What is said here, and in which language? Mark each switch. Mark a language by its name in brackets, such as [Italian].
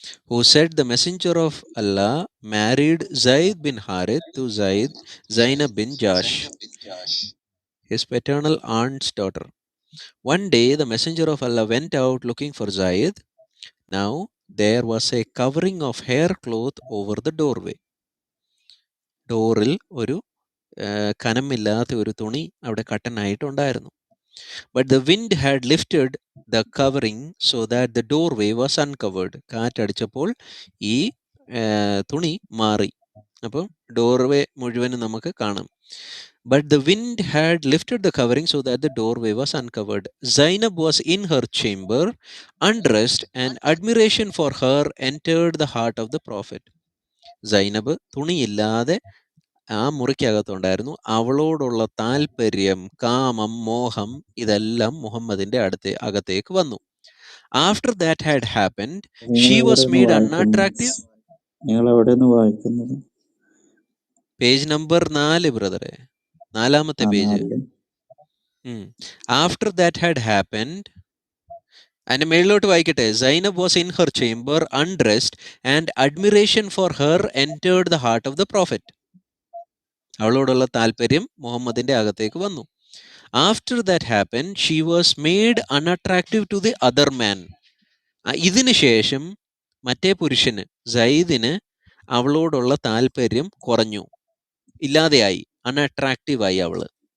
[English] Who said the messenger of Allah married Zaid bin Harith to Zainab bin Jash, his paternal aunt's daughter. One day the messenger of Allah went out looking for Zaid. Now there was a covering of hair cloth over the doorway. [Malayalam] ഡോറിൽ ഒരു കനമില്ലാത്ത ഒരു തുണി അവിടെ കട്ടനായിട്ടുണ്ടായിരുന്നു. [English] But the wind had lifted the covering so that the doorway was uncovered. [Malayalam] കാറ്റടിച്ചപ്പോൾ ഈ തുണി മാറി, അപ്പോൾ doorway മുഴുവനും നമുക്ക് കാണാം. [English] But the wind had lifted the covering so that the doorway was uncovered. Zainab was in her chamber, undressed, and admiration for her entered the heart of the prophet. [Malayalam] Zainab തുണിയില്ലാതെ ആ മുറിക്കകത്തുണ്ടായിരുന്നു. അവളോടുള്ള താല്പര്യം, കാമം, മോഹം ഇതെല്ലാം മുഹമ്മദിന്റെ അകത്തേക്ക് വന്നു. [English] After that had happened, she was made unattractive. [Malayalam] നിങ്ങൾ എവിടെയാണ് വായിക്കുന്നത്? പേജ് നമ്പർ 4 ബ്രദറെ, 4-ാമത്തെ page. [English] After that had happened, [Malayalam] അതിന്റെ മേളിലോട്ട് വായിക്കട്ടെ. [English] Zainab was in her chamber, undressed, and admiration for her entered the heart of the prophet. [Malayalam] അവളോടുള്ള താല്പര്യം മുഹമ്മദിന്റെ അകത്തേക്ക് വന്നു. [English] After that happened, she was made unattractive to the other man. [Malayalam] ഇതിനു ശേഷം മറ്റേ പുരുഷന്, സയ്യിദിന്, അവളോടുള്ള താല്പര്യം കുറഞ്ഞു, ഇല്ലാതെയായി, അൺഅട്രാക്റ്റീവ് ആയി അവള്.